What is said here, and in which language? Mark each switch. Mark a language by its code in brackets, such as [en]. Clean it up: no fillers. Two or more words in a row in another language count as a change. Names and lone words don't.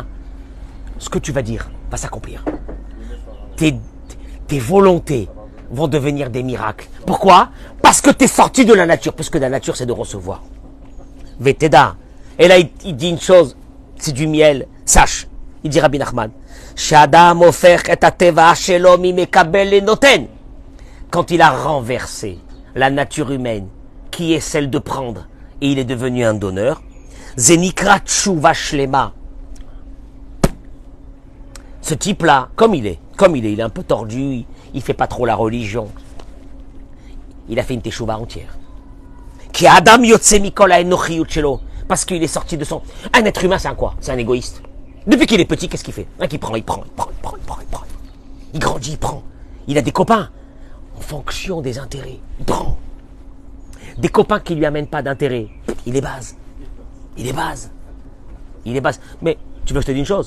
[fr] Ce que tu vas dire va s'accomplir. Tes volontés vont devenir des miracles. Pourquoi? Parce que tu es sorti de la nature. Parce que la nature, c'est de recevoir. Veteda. Et là, il dit une chose. C'est du miel. Sache. Il dit Rabbi Nachman. [he] שאדם הופך את הטבע שלו מי מקבל את נותן. [fr] Quand il a renversé la nature humaine, qui est celle de prendre, et il est devenu un donneur, [he] זה נקרא תשובה שלמה. [fr] Ce type-là, comme il est un peu tordu, il fait pas trop la religion. Il a fait une teshuva entière. [he] כי אדם יוצא מכל האנוכיות שלו, [fr] parce qu'il est sorti de son... Un être humain, c'est un quoi? C'est un égoïste. Depuis qu'il est petit, qu'est-ce qu'il fait? Il prend. Il grandit, il prend. Il a des copains. En fonction des intérêts, il prend. Des copains qui lui amènent pas d'intérêt, il les base. Mais tu veux que je te dise une chose?